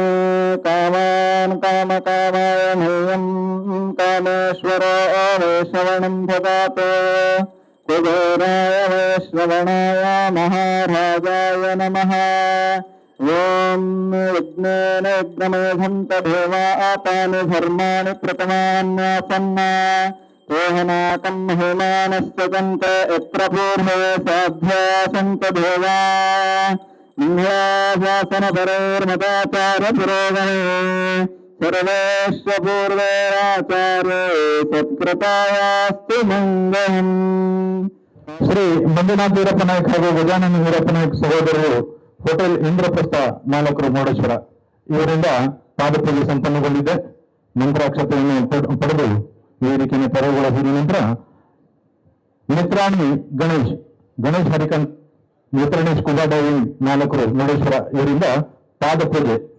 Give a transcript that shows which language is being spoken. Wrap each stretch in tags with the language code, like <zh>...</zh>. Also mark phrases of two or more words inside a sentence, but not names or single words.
<sa>कामान् कामकामाय मह्यं कामेश्वरो वै श्रवणं ददातु कुबेराय वै श्रवणाय महाराजाय नमः ओम यज्ञेन यज्ञमेधन्त देवातानि धर्माणि प्रथमान्यासन्ना तेहनाकं हेमानश्चन्त यत्र पूर्वे साध्यासन्त देवा मङ्गलाशासनपरैर्मदाचारपुरोगणे सर्वेश्व पूर्वैराचार्ये सत्कृतायास्तु मङ्गलम्</sa> <kn>ಶ್ರೀ ಮಂಜುನಾಥ ವೀರಪ್ಪ ನಾಯಕ್ ಹಾಗೂ ಗಜಾನನ ವೀರಪ್ಪ ನಾಯಕ್ ಸಹೋದರರು ಹೋಟೆಲ್ ಇಂದ್ರಪ್ರಸ್ಥ ಮಾಲಕರು ಮುರುಡೇಶ್ವರ ಇವರಿಂದ ಪಾದಪೂಜೆ ಸಂಪನ್ನಗೊಂಡಿದೆ. ಮಂತ್ರಾಕ್ಷತೆಯನ್ನು ಪಡೆದು ವೇದಿಕೆಯನ್ನು ತೆರವುಗೊಳಿಸಿದ ನಂತರ ನೇತ್ರಾಣಿ ಗಣೇಶ್ ಹರಿಕಂತ್ ನೇತ್ರಾಣಿ ಸ್ಕೂಬಾ ಡೈವಿಂಗ್ ಮಾಲಕರು ಮುರುಡೇಶ್ವರ ಇವರಿಂದ ಪಾದಪೂಜೆ.</kn>